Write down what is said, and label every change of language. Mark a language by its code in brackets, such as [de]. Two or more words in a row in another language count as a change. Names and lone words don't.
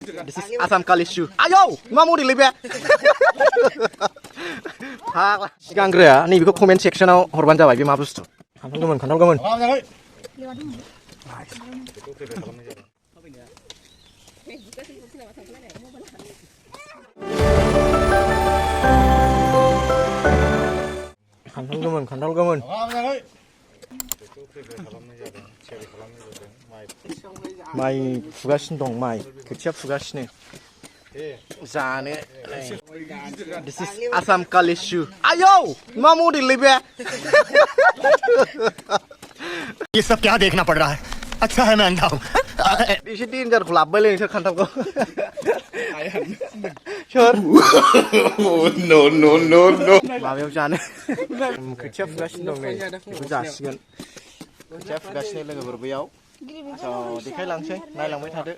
[en] This is Assam Kalishu. Ayo, [brx] मा मरि लैबे? फाग्ला सिगांग्रोआ नैबेखौ कमेन्ट सेक्सनाव हरबानो जाबाय बे मा बुस्थु। खान्थाल गोमोन, खान्थाल गोमोन। खान्थाल गोमोन, खान्थाल गोमोन। माइ फुगासिनो दं, माइ खोथिया फुगासिनो जानो। [en] This is Assam Kalishu. [brx] आयो मा मरि लैबे? [hi] ये सब क्या देखना पड़ रहा है? अच्छा है मैं अंधा हूँ। [brx] एसे डेन्जारखौ लाबोबायलै नोंसोर खान्थालखौ। सोर? [en] नो नो नो नो। [brx] माबायाव जानो खोथिया फुगासिनो दं नै बेखौ जासिगोन। खोथिया फुगासिनो लोगोफोर बैयाव देखायलांसै नायलांबाय थादो।